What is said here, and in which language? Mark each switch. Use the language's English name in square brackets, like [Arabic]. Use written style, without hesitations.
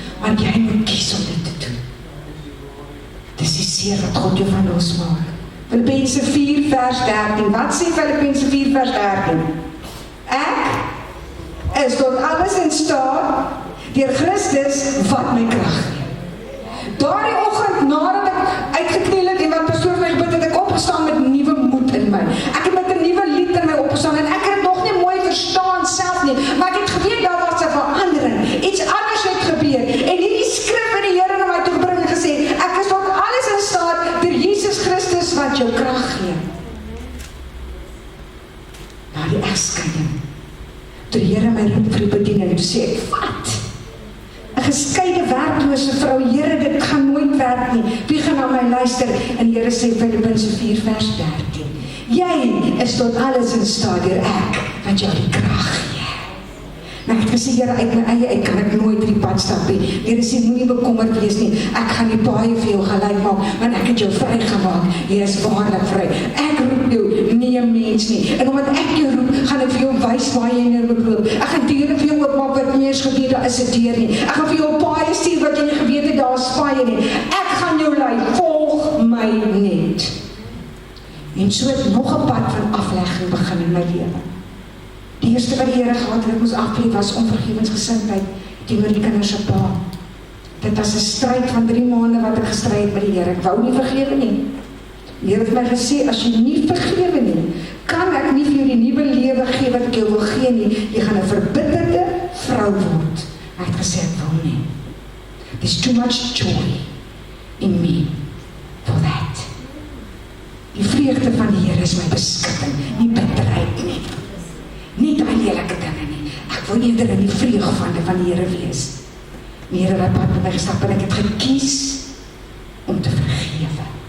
[Afrikaans] maar jy moet kies om dit te doen. Dis die seer wat God jou van losmaak. Filippense 4 vers 13, wat sê Filippense 4 vers 13? Ek is tot alles in staat, deur Christus wat my krag gee. Daardie oggend, nadat ek uitgekniel het en wat pastoor my gebid het, ek opgestaan met nuwe moed in my. Ek het met 'n nuwe lied in my opgestaan en ek het dit nog nie mooi verstaan self nie, maar ek het geweet daar was 'n verandering. Iets anders het gebeur. En hierdie skrif in die Here na my toe gebring en gesê, ek is tot alles in staat deur Jesus Christus wat jou krag gee. Na die egskeiding, toe die Here my roep vir die bediening, toe sê ek, wat? 'n geskeide werklose vrou, Here, dit gaan nooit werk nie. Wie gaan na my luister? En die Here sê Filippense 4 vers 13. Jy is tot alles in staat deur ek wat jou die krag gee. Nou ek het gesê, Here, uit my eie uit kan ek nooit die pad stap nie. Here sê, moenie bekommerd wees nie. Ek gaan die paaie vir jou gelyk maak, want ek het jou vrygemaak. Jy is waarlik vry. Ek roep jou, nie 'n mens nie. En omdat ek jou roep, gaan ek vir jou wys waar jy nou moet loop. Ek gaan deure vir jou oopmaak wat nie eens geweet daar is 'n deur nie. Ek gaan vir jou 'n paaie stuur wat jy nie geweet het daar is paaie nie. Ek gaan jou lei, volg my net. En so het nog 'n pad van aflegging begin in my lewe. Die eerste wat die Here gehad het, ek moes afleef, was onvergewensgesindheid teenoor die kinders se pa. Dit was 'n stryd van 3 maande wat ek gestry het met die Here. Ek wou nie vergewe nie. Die Here het my gesê, as jy nie vergewe nie, kan ek nie vir jou die nuwe lewe gee wat ek jou wil gee nie. Jy gaan 'n verbitterde vrou word. Hy het gesê, ek wil nie. [English] There's too much joy in me for that. [Afrikaans] Die vreugde van die Here is my beskutting, nie bitterheid nie. Nie daai lelike dinge nie. Ek wil eerder in die vreugde van die Here wees. Die Here het pad met my gestap en ek het gekies om te vergewe.